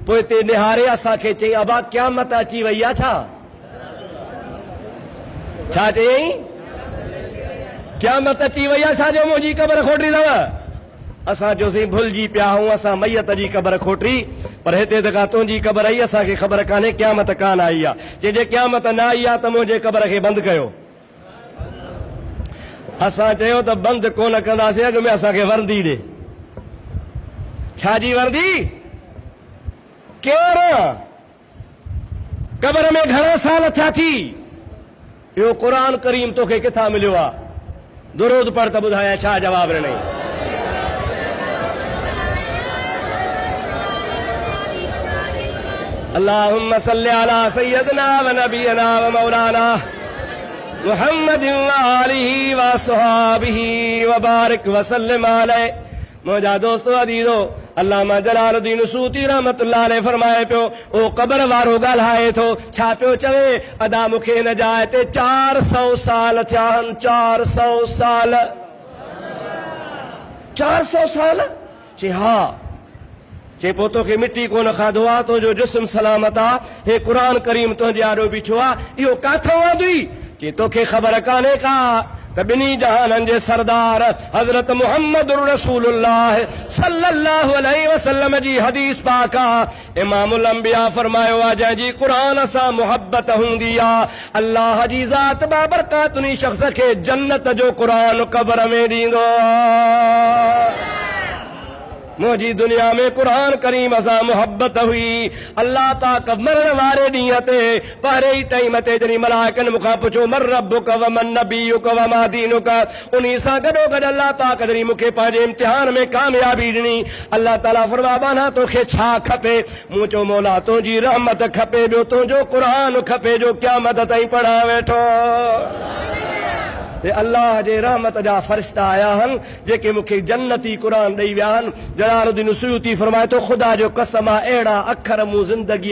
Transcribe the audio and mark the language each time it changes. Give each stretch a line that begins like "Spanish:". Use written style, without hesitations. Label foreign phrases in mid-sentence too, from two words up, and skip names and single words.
Sindhi: पोइ ते निहारे असांखे चई अबा क़यामत अची वई आहे छा चयईं क़यामत अची वई आहे छाजो मुंहिंजी क़बर खोटरी अथव असां चयोसीं भुलिजी पिया हूं असां मैयत जी क़बर खोटरी पर हिते त का तुंहिंजी क़बर आई असांखे ख़बर कान्हे क़यामत कान आई आहे चइजे क़यामत न आई आहे त मुंहिंजे क़बर खे बंदि कयो असां चयो त बंदि कोन कंदासीं अॻु में असांखे वर्दी ॾे छाजी वर्दी केरु क़बर में घणा साल थिया थी इहो क़ुरान करीम तोखे किथां मिलियो आहे दुरूद पढ़ त ॿुधायां छा जवाब ॾिनई
Arabic: اللهم صل على سيدنا ونبينا ومولانا محمد وآله وأصحابه وبارك وسلم عليه
Sindhi: मुंहिंजा दोस्तो अदीज़ो अल्लामा जलालुद्दीन सूती
Arabic: رحمة الله عليه
Sindhi: फरमाए पियो ओ क़बर वारो ॻाल्हाए थो छा पियो चवे अदा मूंखे हिन जाइ ते 400 साल थिया आहिनि 400 साल 400 साल चई हा चे पोइ तोखे मिटी कोन खाधो आहे तुंहिंजो जिस्म सलामत आहे हे क़ुरान करीम तुंहिंजे आॾो बीठो आहे इहो काथो आंदी चे तोखे ख़बर कान्हे का त ॿिन्ही जहाननि जे सरदार हज़रत मुहम्मद रसूलुल्लाह
Arabic: صلى الله عليه وسلم
Sindhi: जी हदीस पाक आहे
Arabic: إمام الأنبياء
Sindhi: फरमायो आहे जंहिंजी क़ुरान सां मुहबत हूंदी आहे अल्लाह जी ज़ात बाबरकात उन शख़्स खे जन्नत जो क़ुरान क़बर में ॾींदो आहे मुझी दुनिया में कुरान करीम सां मुहब्बत हुई अल्लाह पाक मरण वारे ॾींहं ते पहिरें ई टाइम ते जॾहिं मलाइकनि मूंखां पुछो
Arabic: من ربك ومن نبيك وما دينك
Sindhi: उन सां गॾोगॾु अल्लाह पाक जॾहिं मूंखे पंहिंजे इम्तिहान में कामयाबी ॾिनी अल्लाह ताला फरमाया बाना तोखे छा खपे मूं चयो मौला तुंहिंजी रहमत खपे ॿियो तुंहिंजो क़ुरान खपे जो क़यामत ताईं पढ़ा वेठो अल्लाह जे रहमत जा फरिश्ता आया आहिनि जेके मूंखे जन्नती क़ुरान ॾेई विया आहिनि जलालुद्दीन सुयूती फरमाए थो ख़ुदा जो कसम आहे अहिड़ा अखर मूं ज़िंदगीअ